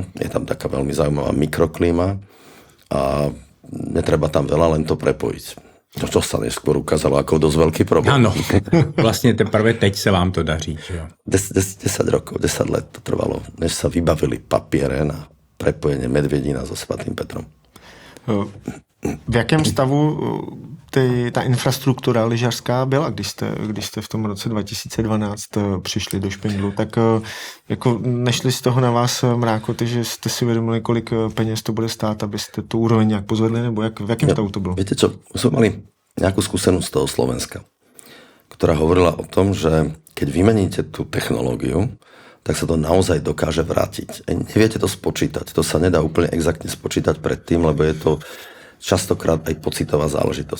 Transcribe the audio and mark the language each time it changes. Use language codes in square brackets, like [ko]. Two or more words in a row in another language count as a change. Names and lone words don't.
[sk] Je tam taká veľmi zaujímavá mikroklíma a netreba tam veľa, len to prepojiť. No čo sa neskôr ukázalo ako dosť veľký problém. [cs] Áno, vlastne teprve teď sa vám to daří. Že jo? [sk] 10 rokov, 10 let to trvalo, než sa vybavili papiere na prepojenie Medvedina so Svatým Petrom. [cs] V jakém stavu ta infrastruktura lyžařská byla, když jste v tom roce 2012 přišli do Špindlu, tak jako nešli z toho na vás mrákoty, že jste si uvědomili, kolik peněz to bude stát, abyste tu úroveň nějak pozvedli, nebo v jakém stavu to bylo? [sk] Viete čo, sme mali nejakú skúsenosť z toho Slovenska, ktorá hovorila o tom, že keď vymeníte tú technológiu, tak sa to naozaj dokáže vrátiť. Neviete to spočítať, to sa nedá úplne exaktne spočítať predtým, lebo je to častokrát aj pocitová záležitosť.